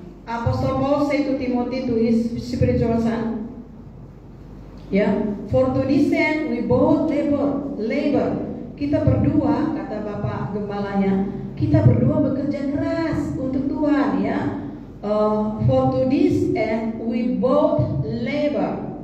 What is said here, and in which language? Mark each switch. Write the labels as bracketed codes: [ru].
[en] Apostle Paul say to Timothy, to his spiritual son, ya, for to this end we both labor. [id] Kita berdua, kata Bapak Gembalanya, kita berdua bekerja keras untuk Tuhan, ya. [en] For to this end we both labor.